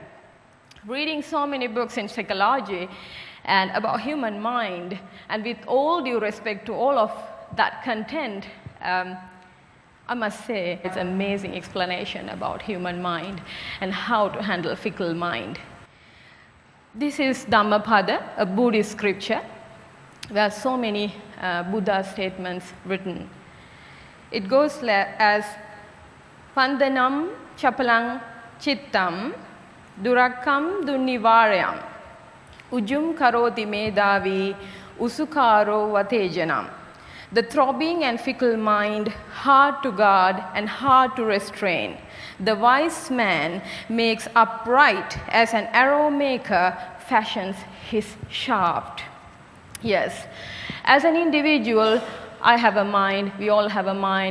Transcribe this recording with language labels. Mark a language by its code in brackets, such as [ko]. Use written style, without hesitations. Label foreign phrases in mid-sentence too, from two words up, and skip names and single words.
[en] Reading so many books in psychology and about human mind, and with all due respect to all of that content, I must say it's an amazing explanation about human mind and how to handle fickle mind. This is Dhammapada, a Buddhist scripture. There are so many Buddha statements written. It goes as [pi] Pandanam Chapalang Chittam Durakam dunnivaryam. Ujum karoti medavi usukaro vatejanam. [en] The throbbing and fickle mind, hard to guard and hard to restrain. The wise man makes upright as an arrow maker fashions his shaft. Yes, as an individual, I have a mind, we all have a mind.